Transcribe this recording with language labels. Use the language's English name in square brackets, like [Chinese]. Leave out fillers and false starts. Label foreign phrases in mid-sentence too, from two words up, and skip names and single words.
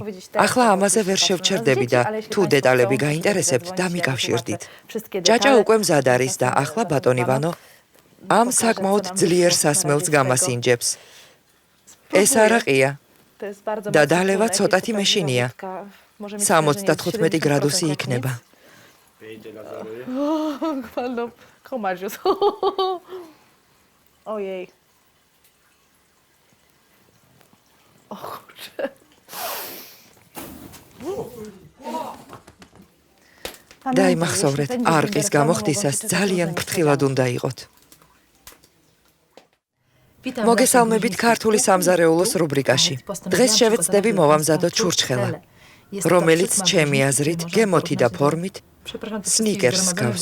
[Georgian] ახლა ამაზე ვერ შევჩერდები და თუ დეტალები გაინტერესებთ, დამიკავშირდით. ჭაჭა უკვე მზად არის და ახლა ბატონი ვანო ამ საკმაოდ ძლიერ სასმელს გამასინჯებს. ეს არაყია და დალევა ცოტათი მეშინია. 75 გრადუსი იქნება. Komarzius. [Polish] Ojej. O kurczę. [Georgian] დაიმახსოვრეთ, არყის გამოხდისას ძალიან ფრთხილად უნდა იყოთ. მოგესალმებით ქართული სამზარეულოს რუბრიკაში. დღეს შევეცდები მოვამზადოთ ჩურჩხელა, რომელიც ჩემი აზრით გემოთი და ფორმით სნიკერსს გავს.